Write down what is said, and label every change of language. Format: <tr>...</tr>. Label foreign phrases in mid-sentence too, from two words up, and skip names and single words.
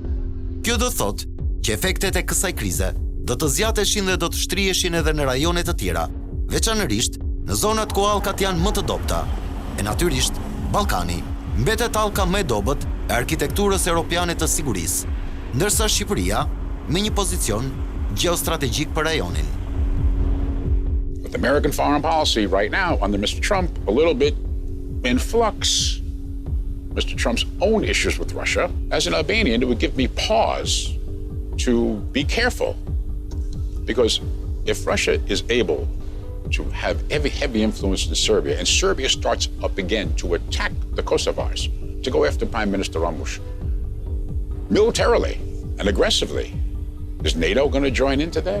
<sq>Kjo do thotë që efektet e kësaj krize do të zgjateshin dhe do të shtriheshin edhe në rajone të tjera, veçanërisht në zonat ku allkat janë më të dobta. E natyrisht, Ballkani mbetet allka më e dobët e arkitekturës europiane të sigurisë, ndërsa Shqipëria me një pozicion geostrategjik për rajonin.</sq> <en>With American foreign policy right now under Mr. Trump a little bit in flux, Mr. Trump's own issues with Russia, as an Albanian, it would give me pause to be careful. Because if Russia is able to have heavy influence in Serbia, and Serbia starts up again to attack the Kosovars, to go after Prime Minister Ramush, militarily and aggressively, is NATO going to join into that?</en>